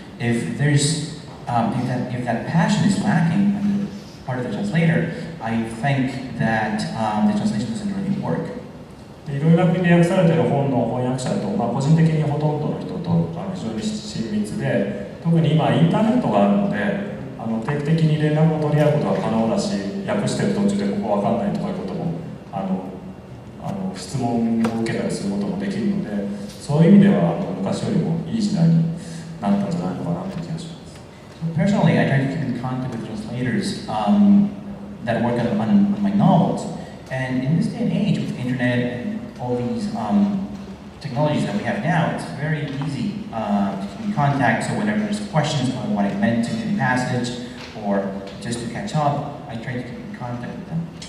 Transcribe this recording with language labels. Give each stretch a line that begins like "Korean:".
English: If that passion is lacking on the part of the translator, I think that the translation doesn't really work.
Japanese: いろいろな国で訳されている本の翻訳者と、個人的にほとんどの人と非常に親密で、特に今インターネットがあるので、定期的に連絡を取り合うことが可能だし、訳してる途中でここわかんないとかいうことも質問を受けたりすることもできるので、そういう意味では昔よりもいい時代になったんじゃないのかなという気がします。
English: Personally, I try to keep in contact with translators that work on my novels. And in this day and age, with the internet and all these technologies that we have now, it's very easy to keep in contact. So whenever there's questions on what I meant in the passage, or just to catch up, I try to keep in contact with them.